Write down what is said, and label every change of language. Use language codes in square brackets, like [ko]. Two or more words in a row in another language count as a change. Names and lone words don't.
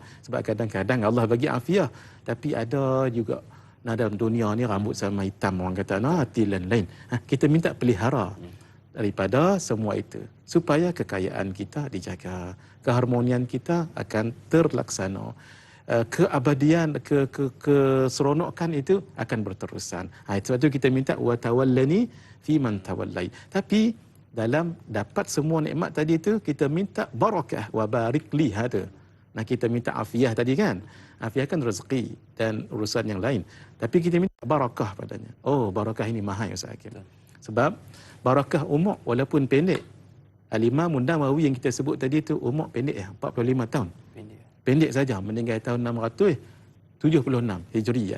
[ms] Sebab kadang-kadang Allah bagi afiyah, tapi ada juga dalam dunia ni rambut sama hitam, orang kata hati lain. Kita minta pelihara daripada semua itu supaya kekayaan kita dijaga, keharmonian kita akan terlaksana, keabadian, keseronokan itu akan berterusan. Sebab tu kita minta [ar] وتولني فيمن توليت. [ms] Tapi dalam dapat semua nikmat tadi itu kita minta barakah [ar] وبارك لي هذا. [ms] Nah, kita minta afiah tadi kan. Afiah kan rezeki dan urusan yang lain. Tapi kita minta barakah padanya. Oh, barakah ini mahal Ustaz Hakim. Sebab barakah umur walaupun pendek. Al-Imam Nawawi yang kita sebut tadi tu umur pendek 45 tahun. Pendek saja, meninggal tahun 676 Hijriyah.